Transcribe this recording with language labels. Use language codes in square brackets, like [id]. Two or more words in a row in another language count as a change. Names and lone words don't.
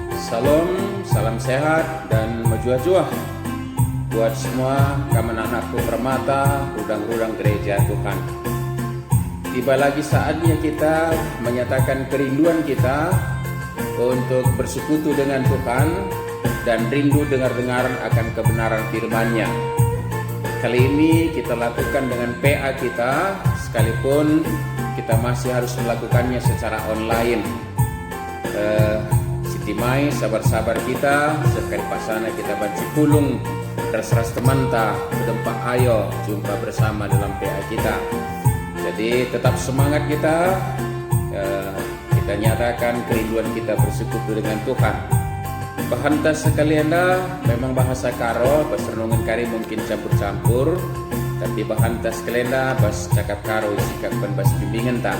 [id] Salam, salam sehat dan majuah-juah buat semua kamu anakku permata, rudang-rudang gereja Tuhan. Tiba lagi saatnya kita menyatakan kerinduan kita untuk bersekutu dengan Tuhan dan rindu dengar-dengar akan kebenaran firman-Nya. Kali ini kita lakukan dengan PA kita, sekalipun kita masih harus melakukannya secara online. [btx] Siti Mai, sabar-sabar kita, sekali pasana kita banci pulung, ras-ras temanta, berdempak ayo, [id] jumpa bersama dalam PA kita. Jadi tetap semangat kita nyatakan kerinduan kita bersekutu dengan Tuhan. Bahanta sekalian dah, memang bahasa karo, bahasa renungan kari mungkin campur-campur, tapi bahanta sekalian dah, [btx] bahasa cakap karo, [id] sikap dan bahasa bimbingan tak.